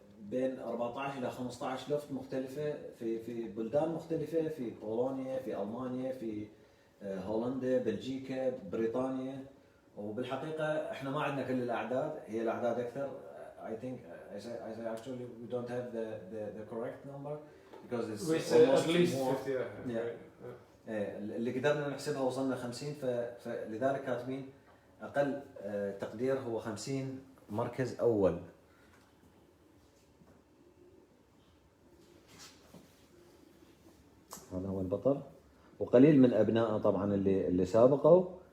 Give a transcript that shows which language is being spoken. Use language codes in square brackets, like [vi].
[ar] بين 14 إلى 15 لفت مختلفة في بلدان مختلفة، في بولونيا، في ألمانيا، في هولندا، بلجيكا، بريطانيا. وبالحقيقة احنا ما عندنا كل الأعداد، هي الأعداد أكثر. [en] I think I say actually we don't have the correct number because it's we say almost at least more. 50. Yeah. [ar] اللي قدرنا نحسبها وصلنا 50، فلذلك كاتبين أقل تقدير هو 50 مركز أول. هذا هو البطل، وقليل من أبنائه طبعا اللي سابقوا.